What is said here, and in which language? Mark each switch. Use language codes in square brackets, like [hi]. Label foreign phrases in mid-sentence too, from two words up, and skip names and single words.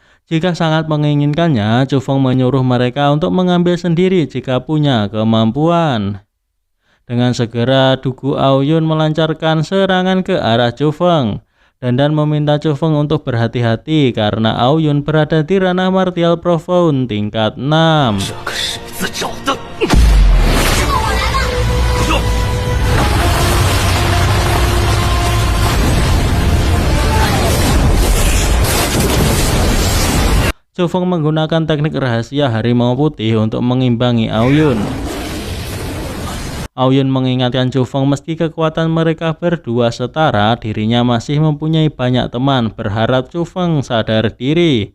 [id] Jika sangat menginginkannya, Chufeng menyuruh mereka untuk mengambil sendiri jika punya kemampuan. Dengan segera Dugu Aoyun melancarkan serangan ke arah Chufeng. Dandan meminta Chufeng untuk berhati-hati karena Aoyun berada di ranah [en] martial profound [id] tingkat 6. [zh] 这可是你自找的。师傅，我来了。 [id] Chufeng menggunakan teknik rahasia harimau putih untuk mengimbangi Aoyun. Aoyun mengingatkan Chufeng meski kekuatan mereka berdua setara, dirinya masih mempunyai banyak teman, berharap Chufeng sadar diri.